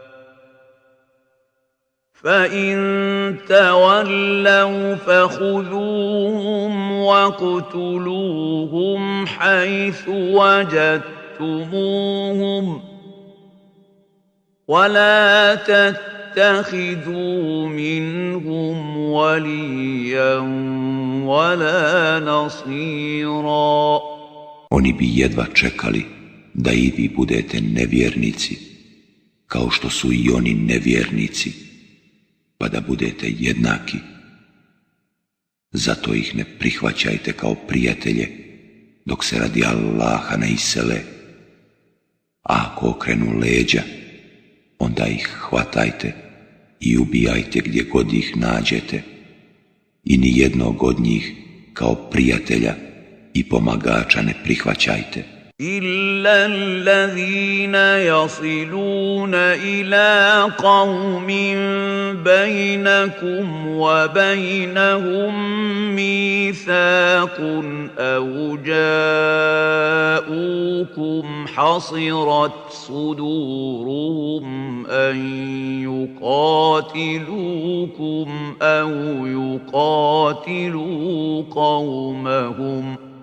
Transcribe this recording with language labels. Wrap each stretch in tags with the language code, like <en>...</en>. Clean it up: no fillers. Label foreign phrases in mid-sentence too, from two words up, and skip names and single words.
<ar>فَإِن تَوَلَّوْا فَخُذُوهُمْ وَاقْتُلُوهُمْ حَيْثُ وَجَدتُّمُوهُمْ وَلَا تَتَّخِذُوا مِنْهُمْ وَلِيًّا وَلَا نَصِيرًا.</ar> <bs>Oni bi jedva čekali da i vi budete nevjernici, kao što su i oni nevjernici, pa da budete jednaki. Zato ih ne prihvaćajte kao prijatelje, dok se radi Allaha ne isele. A ako okrenu leđa, onda ih hvatajte i ubijajte gdje god ih nađete. I ni jednog od njih kao prijatelja i pomagača ne prihvaćajte.</bs> <ar>إِلَّا الَّذِينَ يَصِلُونَ إِلَىٰ قَوْمٍ بَيْنَكُمْ وَبَيْنَهُم مِّيثَاقٌ أَوْ جَاءُوكُمْ حَصِرَتْ صُدُورُهُمْ أَن يُقَاتِلُوكُمْ أَوْ يُقَاتِلُوا قَوْمَهُمْ</ar>